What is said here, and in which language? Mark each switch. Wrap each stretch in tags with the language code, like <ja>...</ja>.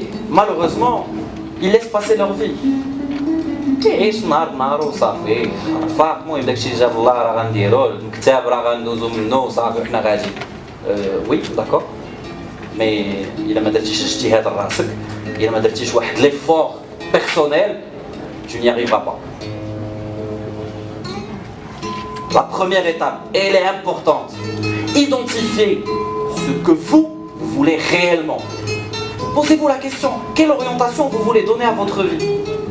<fr>Malheureusement, ils laissent passer leur vie.</fr> <ar>كيعيش نهار وصافي فاق المهم داكشي اللي جاب الله راه غنديرو الكتاب راه غندوزو منه وصافي وحنا غادي وي داكور مي الا ما درتيش اجتهاد لراسك الا ما درتيش واحد ليفور بيرسونيل</ar> <fr>tu n'y arriveras pas. La première étape, elle est importante. Identifiez ce que vous voulez réellement. Posez-vous la question, quelle orientation vous voulez donner à votre vie?</fr>